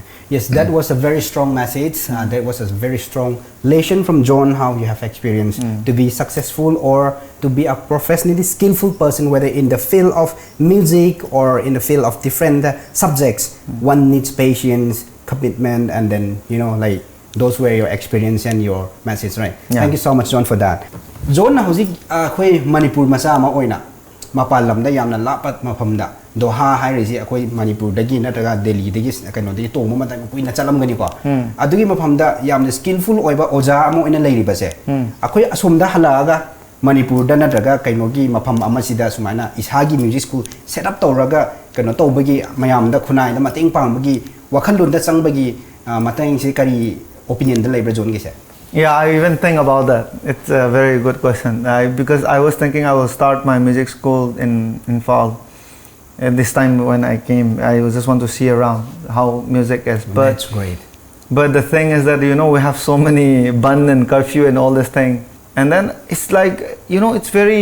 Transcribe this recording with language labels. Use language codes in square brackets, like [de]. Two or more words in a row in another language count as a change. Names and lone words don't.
[en] Yes, that was a very strong message. That was a very strong lesson from John how you have experienced to be successful or to be a professionally skillful person, whether in the field of music or in the field of different subjects. One needs patience, commitment, and then like those were your experience and your message, right? Yeah. Thank you so much, John, for that. [mni] John na hojik khoi Manipur masa ma oina mapal lam da yamna lapat mafam da Doha hai resi akoi Manipur dagi natraga Delhi dagi kano dagi tong ma tai pui na chalam gani ko adugi mafam da yamna skillful oiba oja amo ina leiri base akoi asum da halaga Manipur da natraga kaino gi mafam ama sida sumaina ishagi [en] music school set up [mni] tawraga kano tawbagi mayam da khunai da mateng pambagi wakhalun da changbagi mateng si kari opinion da leibra John gi se. [en] Yeah, I even think about that. It's a very good question because I was thinking I will start my music school in fall. At this time when I came, I just want to see around how music is. But that's great. But the thing is that we have so many ban and curfew and all this thing, and then it's like it's very.